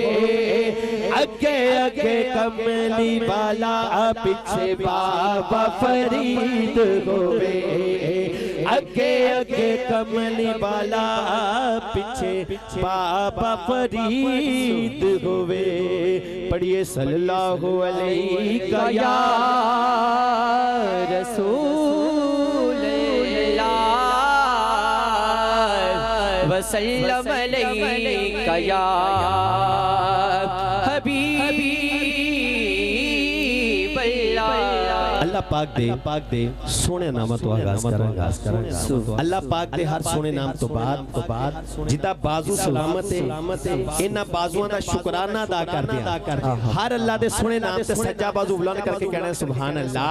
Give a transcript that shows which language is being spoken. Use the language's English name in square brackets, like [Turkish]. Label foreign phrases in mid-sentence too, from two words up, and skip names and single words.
[Punjabi] اگے اگے کملی والا پیچھے بابا فرید ہووے. اگے اگے کملی والا پیچھے بابا فرید ہووے. [Arabic] पढ़िए صلى الله عليك يا رسول الله وسلم عليك يا حبيب الله. [Punjabi] اللہ پاک دے سوہنے نام توں آغاز کراں گا. اللہ پاک دے ہر سوہنے نام توں بعد جدا بازو سلامت ہے انہاں بازوآں دا شکرانہ ادا کر دیا. ہر اللہ دے سوہنے نام تے سجا بازو بلند کر کے کہنا [Arabic] سبحان الله.